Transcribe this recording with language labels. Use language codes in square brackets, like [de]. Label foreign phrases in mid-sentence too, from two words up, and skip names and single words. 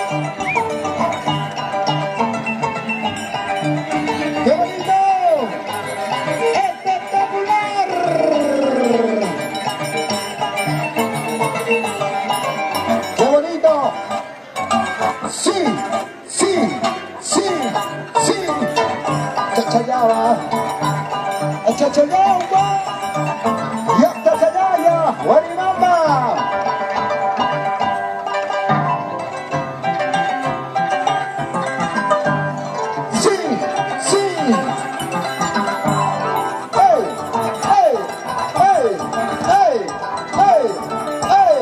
[es] ¡Qué bonito! ¡Espectacular! ¡Qué bonito! ¡Sí! ¡Sí! ¡Sí! ¡Sí! ¡Chachayaba! ¡Chachayaba! ¡Ya Chachayaya! ¡Guaribamba! ¡Sí! ¡Sí! ¡Hey! ¡Hey! ¡Hey! ¡Hey! ¡Hey! ¡Hey!